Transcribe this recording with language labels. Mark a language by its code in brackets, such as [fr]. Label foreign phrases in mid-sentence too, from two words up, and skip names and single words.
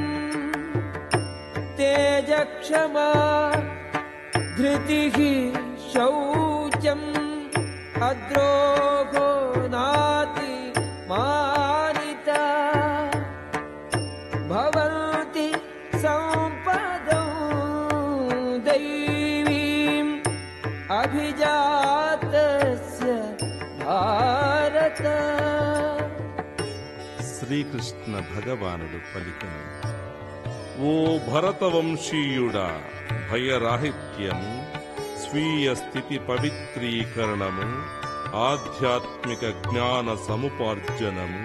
[sa] तेजक्षमा धृतिः शौचम् अद्रोहो नाति मानिता भवन्ति सम्पदौ दैवीम् अभिजातस्य भारत। [te] శ్రీకృష్ణ భగవానుడు పలికెను, ఓ భరతవంశీయుడా, భయరాహిత్యము, స్వీయ స్థితి పవిత్రీకరణము, ఆధ్యాత్మిక జ్ఞాన సముపార్జనము,